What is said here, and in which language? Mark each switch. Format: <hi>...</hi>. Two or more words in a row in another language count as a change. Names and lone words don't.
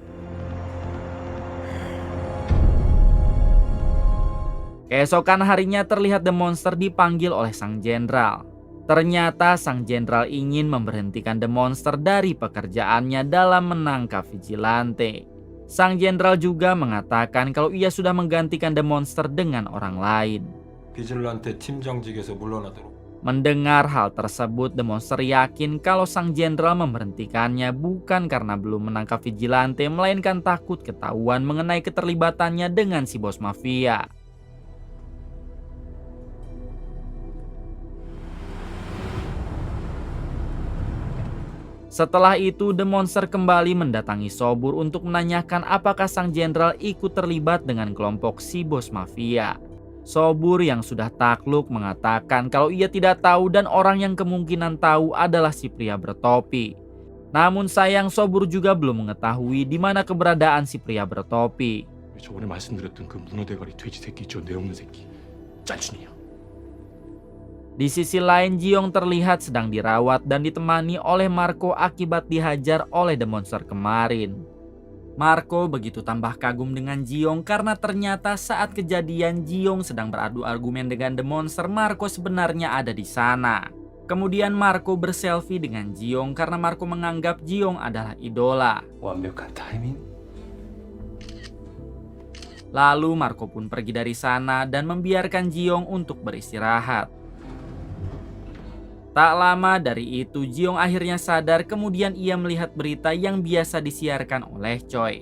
<id>Keesokan harinya terlihat The Monster dipanggil oleh sang jenderal. Ternyata sang jenderal ingin memberhentikan The Monster dari pekerjaannya dalam menangkap vigilante. Sang jenderal juga mengatakan kalau ia sudah menggantikan The Monster dengan orang lain.</id> <ko>비질란테 팀장직에서 물러나도록.</ko> <id>Mendengar hal tersebut, The Monster yakin kalau sang jenderal memberhentikannya bukan karena belum menangkap vigilante, melainkan takut ketahuan mengenai keterlibatannya dengan si bos mafia. Setelah itu, The Monster kembali mendatangi Sobur untuk menanyakan apakah sang jenderal ikut terlibat dengan kelompok si bos mafia. Sobur yang sudah takluk mengatakan kalau ia tidak tahu dan orang yang kemungkinan tahu adalah si pria bertopi. Namun sayang Sobur juga belum mengetahui di mana keberadaan si pria bertopi.</id> <ko>저번에 말씀드렸던 그 문어대가리 돼지 새끼 저 뇌 없는 새끼 짤순이야.</ko> <id>Di sisi lain, Ji-yong terlihat sedang dirawat dan ditemani oleh Marco akibat dihajar oleh The Monster kemarin. Marco begitu tambah kagum dengan Ji-yong karena ternyata saat kejadian Ji-yong sedang beradu argumen dengan The Monster, Marco sebenarnya ada di sana. Kemudian Marco berselfie dengan Ji-yong karena Marco menganggap Ji-yong adalah idola.</id> <ko>완벽한 타이밍.</ko> <id>Lalu Marco pun pergi dari sana dan membiarkan Ji-yong untuk beristirahat. Tak lama dari itu, Ji-yong akhirnya sadar, kemudian ia melihat berita yang biasa disiarkan oleh Choi.</id>